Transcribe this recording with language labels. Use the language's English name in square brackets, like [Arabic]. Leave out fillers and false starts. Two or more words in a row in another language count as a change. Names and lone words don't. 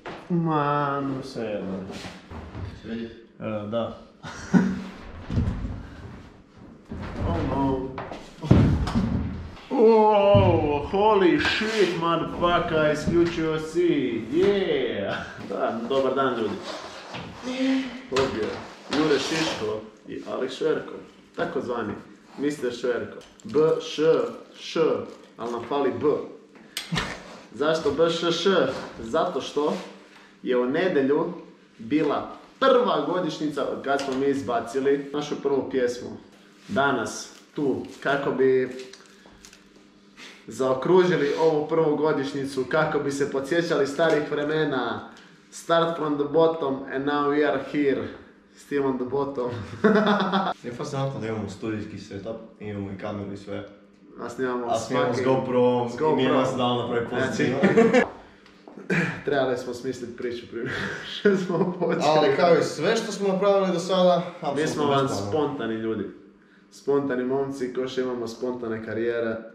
[Croatian] Man, sve jedno. Vidi? Da. [English] Oh no. Oh, holy shit, motherfucker, [Croatian] isključio si, yeah! Da, dobar dan ljudi. Ovdje Jure Šiško i Alex Šverko, tako zvani, Mr. Šverko. B, Š, Š, ali nam fali B. Zašto B, Š, Š? Zato što je u nedjelju bila prva godišnjica od kad smo mi izbacili našu prvu pjesmu. Danas, tu, kako bi zaokružili ovu prvu godišnjicu, kako bi se podsjećali starih vremena. [English] Start from the bottom and now we are here. Still on the bottom. [Croatian] Nije fascinantno da imamo studijski setup, imamo i kameru i sve. A snimamo s GoPro i nije nas dalo napravi pozitivno. Trebali smo smisliti priču prije što smo počeli. Ali kao i sve što smo napravili do sada, mi smo vam spontani ljudi. Spontani momci koji što imamo spontane karijere.